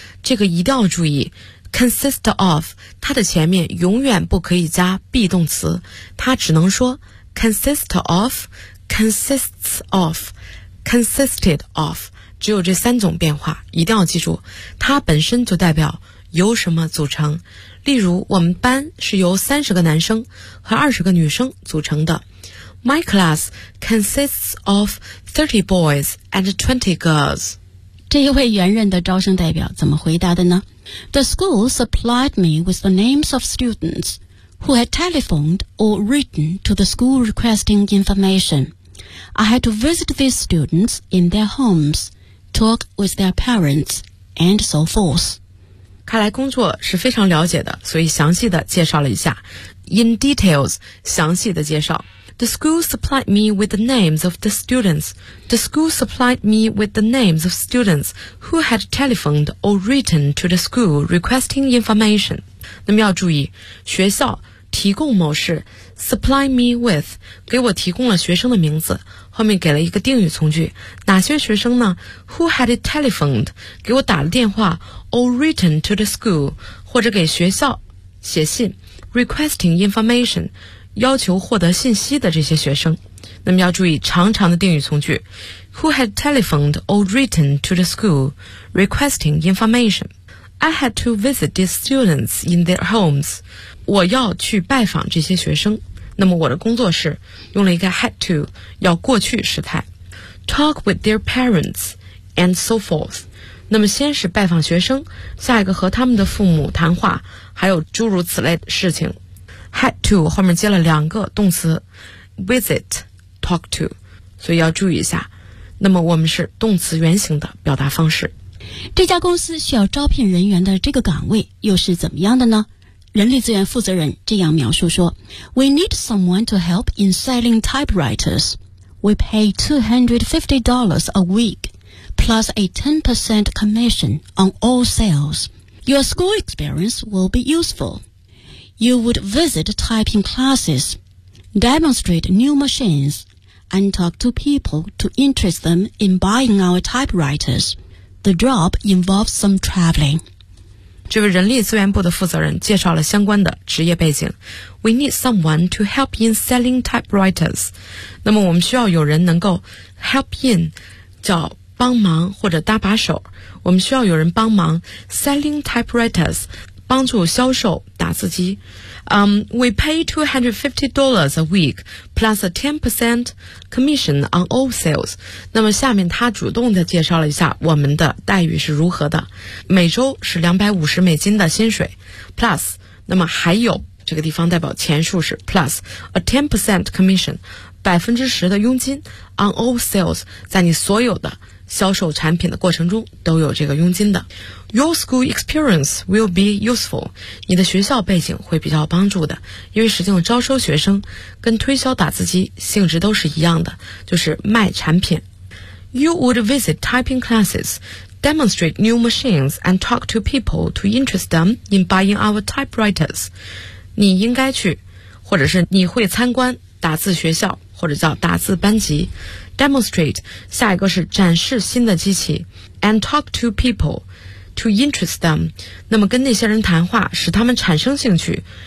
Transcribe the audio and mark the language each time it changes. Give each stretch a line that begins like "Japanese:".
Chinese: 这个一定要注意，
English: consist of
Chinese: 它的前面永远不可以加 be 动词，它只能说 consist of，
English: consists of， consisted of，
Chinese: 只有这三种变化，一定要记住，它本身就代表由什么组成。例如我们班是由30个男生和20个女生组成的。
English: My class consists of 30 boys and 20 girls.
Chinese: 这一位原任的招生代表怎么回答的呢？
English: The school supplied me with the names of students who had telephoned or written to the school requesting information. I had to visit these students in their homes, talk with their parents, and so forth.
Chinese: 看来工作是非常了解的，所以详细的介绍了一下。
English: In details,
Chinese: 详细的介绍。
English: The school supplied me with the names of the students. The school supplied me with the names of students who had telephoned or written to the school requesting information.
Chinese: 那么要注意，学校提供某事
English: supply me with
Chinese: 给我提供了学生的名字，后面给了一个定语从句，哪些学生呢？
English: Who had telephoned
Chinese: 给我打了电话
English: or written to the school
Chinese: 或者给学校写信
English: requesting information。
Chinese: 要求获得信息的这些学生，那么要注意长长的定语从句
English: Who had telephoned or written to the school requesting information? I had to visit these students in their homes.
Chinese: 我要去拜访这些学生，那么我的工作是用了一个
English: had to，
Chinese: 要过去时态。
English: Talk with their parents and so forth.
Chinese: 那么先是拜访学生，下一个和他们的父母谈话，还有诸如此类的事情。
English: Had to
Chinese: 后面接了两个动词
English: visit, talk to，
Chinese: 所以要注意一下。那么我们是动词原形的表达方式。这家公司需要招聘人员的这个岗位又是怎么样的呢？人力资源负责人这样描述说
English: We need someone to help in selling typewriters. We pay $250 a week plus a 10% commission on all sales. Your school experience will be useful. You would visit typing classes, demonstrate new machines, and talk to people to interest them in buying our typewriters. The job involves some traveling.
Chinese: 这位人力资源部的负责人介绍了相关的职业背景。
English: We need someone to help in selling typewriters.
Chinese: 那么我们需要有人能够
English: help in,
Chinese: 叫帮忙或者搭把手。我们需要有人帮忙
English: selling typewriters,
Chinese: 帮助销售打字机。
English: We pay $250 a week plus a 10% commission on all sales.
Chinese: 那么下面他主动的介绍了一下我们的待遇是如何的。每周是250美金的薪水 plus, 那么还有这个地方代表钱数是
English: plus a 10% commission,
Chinese: 10%的佣金
English: on all sales,
Chinese: 在你所有的销售产品的过程中都有这个佣金的。
English: Your school experience will be useful.
Chinese: 你的学校背景会比较帮助的，因为实际上招收学生跟推销打字机性质都是一样的，就是卖产品。
English: You would visit typing classes, demonstrate new machines, and talk to people to interest them in buying our typewriters.
Chinese: 你应该去，或者是你会参观打字学校，或者叫打字班级。 Demonstrate, 下一个是展示新的机器。
English: And talk to people. To interest them,
Chinese: 那么跟那些人谈话，使他们产生兴趣。